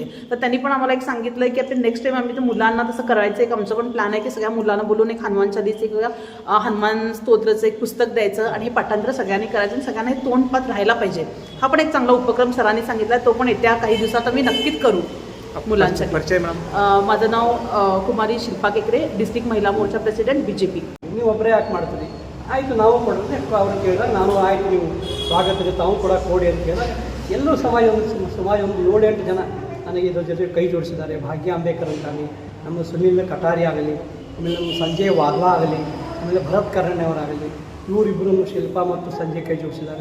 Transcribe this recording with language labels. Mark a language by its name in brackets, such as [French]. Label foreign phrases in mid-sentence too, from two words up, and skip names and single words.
[Marathi] तर त्यांनी पण आम्हाला एक सांगितलं आहे की आपण [English] next time [Marathi] आम्ही तर मुलांना तसं करायचं. एक आमचं पण प्लॅन आहे की सगळ्या मुलांना बोलून एक हनुमान चालीचे किंवा हनुमान स्तोत्राचं एक पुस्तक द्यायचं आणि हे पाठांतर सगळ्यांनी करायचं आणि सगळ्यांना हे तोंडपाठ राहायला पाहिजे. हा पण एक चांगला उपक्रम सरांनी सांगितला आहे. तो पण येत्या काही दिवसात आम्ही नक्कीच करू मुलांसाठी. [Kannada] ಪರಿಚಯ [Marathi] माझं नाव [Kannada] ಕುಮಾರಿ ಶಿಲ್ಪಾ ಕೇಕ್ರೆ, ಡಿಸ್ಟ್ರಿಕ್ಟ್ ಮಹಿಳಾ ಮೋರ್ಚಾ ಪ್ರೆಸಿಡೆಂಟ್ BJP. ನೀವು ಒಬ್ಬರೇ ಯಾಕೆ ಮಾಡ್ತೀರಿ, ಆಯಿತು ನಾವು ಕೊಡೋದು ಅವ್ರು ಕೇಳಿದಾಗ ನಾನು ಆಯಿತು ನೀವು ಸ್ವಾಗತಕ್ಕೆ ತಾವು ಕೂಡ ಕೊಡಿ ಅಂತ ಕೇಳಿದಾಗ ಎಲ್ಲರೂ ಸಮಾಜ ಒಂದು 7-8 ಜನ ನನಗೆ ಇದ್ರ ಜೊತೆ ಕೈ ಜೋಡಿಸಿದ್ದಾರೆ. ಭಾಗ್ಯ ಅಂಬೇಕರ್ ಅಂತಾಗಲಿ, ನಮ್ಮ ಸುನಿಲ್ ಕಟಾರಿ ಆಗಲಿ, ಆಮೇಲೆ ನಮ್ಮ ಸಂಜಯ್ ವಾಗ್ಲಾ ಆಗಲಿ, ಆಮೇಲೆ ಭರತ್ ಕರ್ಣೆ ಅವರಾಗಲಿ, ಇವರಿಬ್ಬರು ಶಿಲ್ಪಾ ಮತ್ತು ಸಂಜಯ್ ಕೈ ಜೋಡಿಸಿದ್ದಾರೆ.